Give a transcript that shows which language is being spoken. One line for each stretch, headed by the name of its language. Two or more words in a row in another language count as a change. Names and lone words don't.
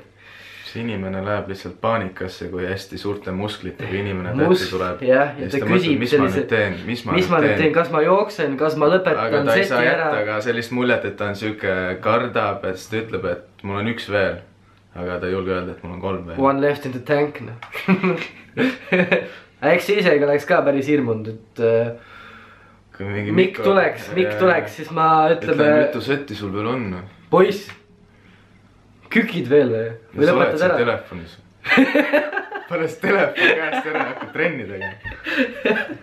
Estonian: See inimene läheb lihtsalt paanikasse, kui hästi suurte musklitega inimene täppi tuleb. Ja ta küsib sellise, mis ma nüüd teen, kas ma jooksen, kas ma lõpetan aga ta ei seti saa ära. jätta ka sellist muljet, et ta on siuke kardab, et ta ütleb, et mul on üks veel. Aga ta ei julge öelda, et mul on 3 veel.
English: One left in the tank, no.
Estonian: Eks see isegi oleks ka päris hirmunud, et Mikk tuleks, siis ma ütleme... Mitu setti sul veel on? Poiss, kükid veel või? Või lõpetad ära? Telefonis. Pärast telefon käest ära hakkad trenni tegema.